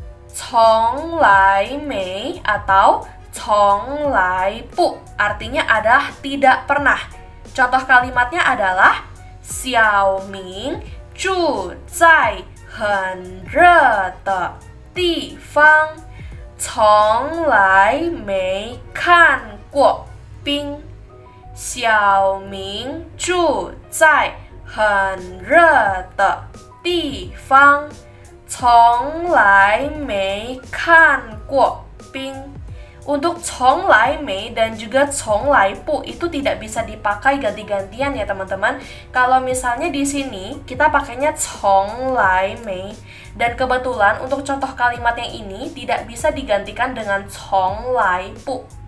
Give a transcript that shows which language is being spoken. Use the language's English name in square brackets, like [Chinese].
[Indonesian] Cong lai mei atau cong lai pu artinya adalah tidak pernah. Contoh kalimatnya adalah [Chinese] Xiao Ming zhu zai 很热的地方，从来没看过冰。小明住在很热的地方，从来没看过冰。 [Indonesian] Untuk 从来没 dan juga 从来不itu tidak bisa dipakai ganti-gantian ya teman-teman. Kalau misalnya di sini kita pakainya 从来没 dan kebetulan untuk contoh kalimat yang ini tidak bisa digantikan dengan 从来不.